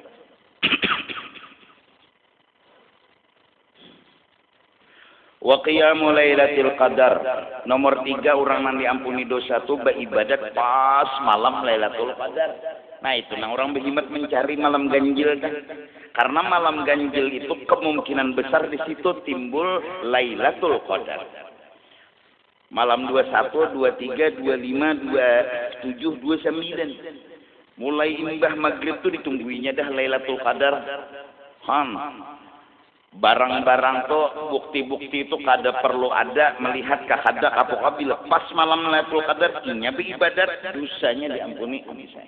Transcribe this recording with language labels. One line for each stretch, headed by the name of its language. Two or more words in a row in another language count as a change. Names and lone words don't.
Arabic: وقيام ليلة القدر.
Indonesian: Nomor 3 orang yang diampuni dosa itu beribadat pas malam Lailatul Qadar. Nah itu orang berhimmat mencari malam ganjil kan. Karena malam ganjil itu kemungkinan besar di situ timbul Lailatul Qadar. Malam 21, 23, 25, 27, 29.
Banjar: Mulai imbah maghrib tuh ditungguinya dah Lailatul Qadar. Barang-barang tuh bukti-bukti itu kada perlu ada melihat kahada apabila pas malam Lailatul Qadar inya beribadat dosanya diampuni bisa.